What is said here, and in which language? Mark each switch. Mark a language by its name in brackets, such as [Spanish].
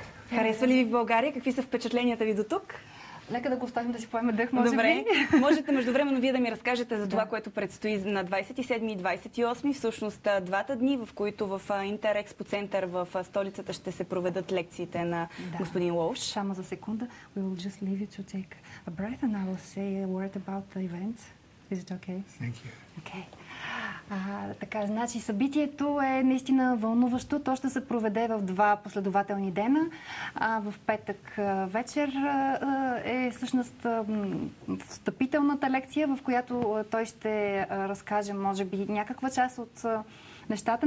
[Bulgarian] Харесва ли ви в България? Какви са впечатленията ви до тук? Нека да го оставим да си поеме дъх, може би. Можете междувременно вие да ми разкажете за това, което предстои на 27 и 28, всъщност двата дни, в които в Интерекспо център в столицата ще се проведат лекциите на господин Уолш. Само за секунда. [English] We will just leave you to take a breath and I will say a word about the event. Is it okay? Thank you. Okay. [Bulgarian] Така, значи събитието е наистина вълнуващо. То ще се проведе в 2 последователни дена. В петък вечер е всъщност встъпителната лекция, в която той ще разкаже, може би, някаква част от нещата.